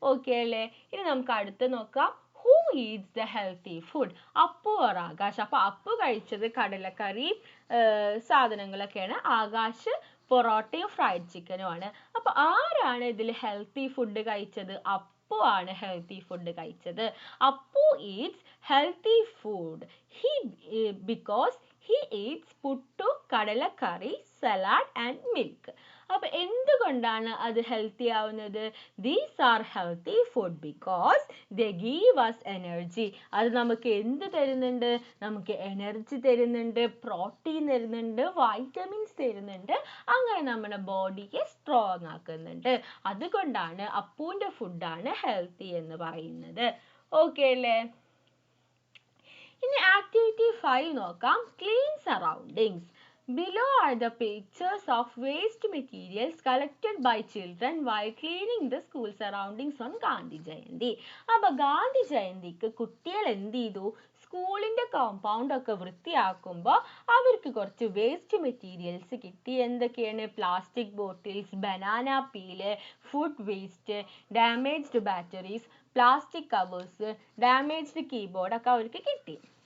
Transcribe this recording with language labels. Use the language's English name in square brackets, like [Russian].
[Malayalam] Okay അല്ലേ? ഇനി നമുക്ക് അടുത്ത് നോക്കാം. [English] Who eats the healthy food? [Malayalam] Appu or Akash? അപ്പോൾ അപ്പു കഴിച്ചത് കടലക്കറി സാധനങ്ങളൊക്കെയാണ്, ആകാശ് പൊറോട്ടയും ഫ്രൈഡ് ചിക്കനുമാണ്. അപ്പോൾ ആരാണ് ഇതിൽ ഹെൽത്തി ഫുഡ് കഴിച്ചത്? അപ്പു ആണ് ഹെൽത്തി ഫുഡ് കഴിച്ചത്. [English] Appu eats healthy food because he eats puttu, kadalakari, salad and milk. [Malayalam] അപ്പോൾ എന്തുകൊണ്ടാണ് അത് ഹെൽത്തി ആവുന്നത്? [English] These are healthy food because they give us energy. [Malayalam] അത് നമുക്ക് എന്ത് തരുന്നുണ്ട്? നമുക്ക് എനർജി തരുന്നുണ്ട്, പ്രോട്ടീൻ തരുന്നുണ്ട്, വൈറ്റമിൻസ് തരുന്നുണ്ട്, അങ്ങനെ നമ്മുടെ ബോഡിയെ സ്ട്രോങ് ആക്കുന്നുണ്ട്. അതുകൊണ്ടാണ് അപ്പൂൻ്റെ ഫുഡാണ് ഹെൽത്തി എന്ന് പറയുന്നത്. ഓക്കെ അല്ലേ? ഇനി ആക്ടിവിറ്റി 5 നോക്കാം. [English] Clean surroundings. Below are the pictures of waste materials collected by children while cleaning the school surroundings on Gandhi Jayanti. [Malayalam] അപ്പോൾ ഗാന്ധി ജയന്തിക്ക് കുട്ടികൾ എന്ത് ചെയ്തു? സ്കൂളിൻ്റെ കോമ്പൗണ്ട് ഒക്കെ വൃത്തിയാക്കുമ്പോൾ അവർക്ക് കുറച്ച് വേസ്റ്റ് മെറ്റീരിയൽസ് കിട്ടി. എന്തൊക്കെയാണ്? Plastic bottles, banana peel, food waste, damaged batteries, plastic covers, damaged keyboard ഒക്കെ അവർക്ക് കിട്ടി.